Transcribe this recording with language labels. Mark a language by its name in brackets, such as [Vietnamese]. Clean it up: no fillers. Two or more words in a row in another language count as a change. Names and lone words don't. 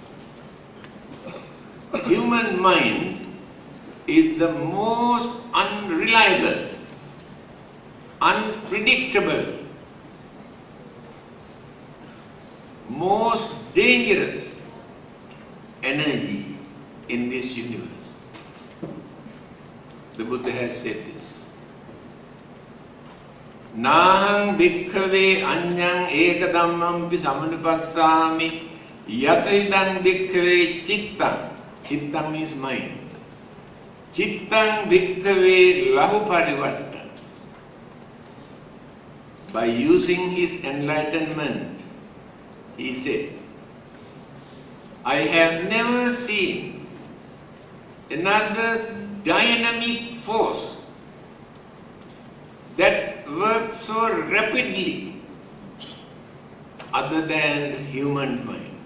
[English] Human mind is the most unreliable, unpredictable, most dangerous energy in this universe. The Buddha has said this. [Pali] Nahang bhikkhave anyang ekadammampi samanupassami yatidang bhikkhave chittang. [English] Chittang means mind. [Pali] Chittang bhikkhave lahu parivatta. [English] by using his enlightenment, he said, I have never seen another dynamic force that works so rapidly other than human mind.